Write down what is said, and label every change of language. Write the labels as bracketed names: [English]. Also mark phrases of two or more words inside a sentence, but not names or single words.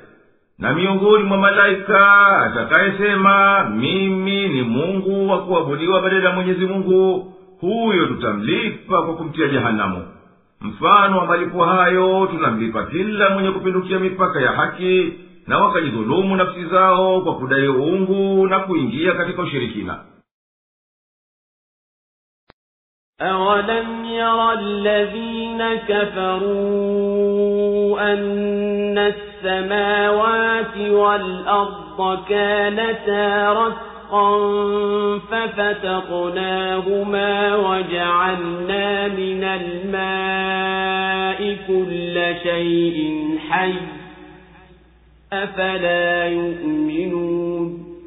[Swahili] Na miongoni mwa malaika atakayesema mimi ni Mungu wa kuabudiwa badala ya Mwenyezi Mungu, huyo tutamlipa kwa kumtia jehanamu. Mfano wa malipo hayo tunamlipa kila mwenye kupindukia mipaka ya haki na wakajidhulumu nafsi zao kwa kudai uungu na kuingia katika ushirikina. [Arabic] أَوَلَمْ يَرَ الَّذِينَ كَفَرُوا أَنَّ السَّمَاوَاتِ وَالْأَرْضَ كَانَتَا رَتْقًا فَفَتَقْنَاهُمَا وَجَعَلْنَا مِنَ الْمَاءِ كُلَّ شَيْءٍ حَيٍّ أَفَلَا يُؤْمِنُونَ